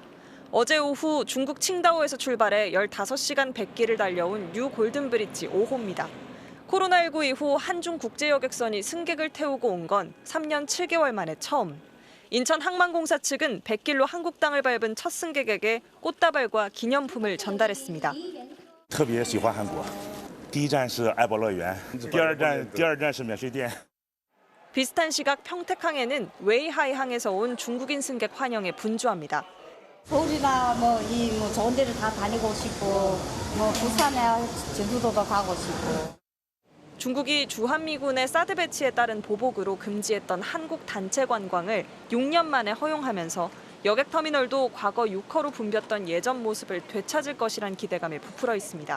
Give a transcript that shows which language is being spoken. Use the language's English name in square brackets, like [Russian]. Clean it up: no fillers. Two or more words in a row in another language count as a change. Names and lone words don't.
[Korean] 어제 오후 중국 칭다오에서 출발해 15시간 100기를 달려온 뉴 골든브릿지 5호입니다. 코로나19 이후 한중 국제여객선이 승객을 태우고 온 건 3년 7개월 만에 처음. 인천항만공사 측은 100길로 한국 땅을 밟은 첫 승객에게 꽃다발과 기념품을 전달했습니다. [Chinese] 特别喜欢韩国，第一站是爱宝乐园，第二站是免税店。 [Korean] 비슷한 시각 평택항에는 웨이하이항에서 온 중국인 승객 환영에 분주합니다. 서울이나 뭐 좋은 데를 다 다니고 싶고 뭐 부산에 제주도도 가고 싶고. 중국이 주한미군의 사드 배치에 따른 보복으로 금지했던 한국 단체 관광을 6년 만에 허용하면서 여객터미널도 과거 6호로 붐볐던 예전 모습을 되찾을 것이란 기대감에 부풀어 있습니다.